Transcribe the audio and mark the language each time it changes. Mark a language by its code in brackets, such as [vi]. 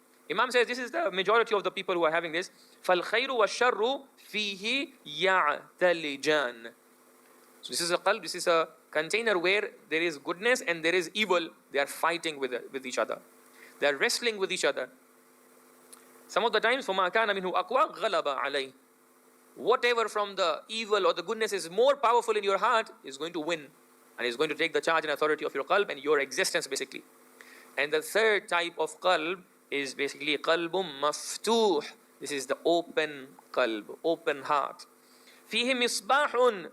[en] Imam says this is the majority of the people who are having this. [ar] فَالْخَيْرُ وَالشَّرُّ فِيهِ يَعْتَلِجَانِ. [en] So this is a qalb, this is a container where there is goodness and there is evil. They are fighting with each other. They are wrestling with each other. Some of the times, [ar] فَمَا كَانَ مِنْهُ أَقْوَى غَلَبَ عَلَيْهِ. [en] Whatever from the evil or the goodness is more powerful in your heart is going to win. And is going to take the charge and authority of your qalb and your existence basically. And the third type of qalb is basically qalbum maftuh. This is the open qalb, open heart. [ar] Fihi misbahun.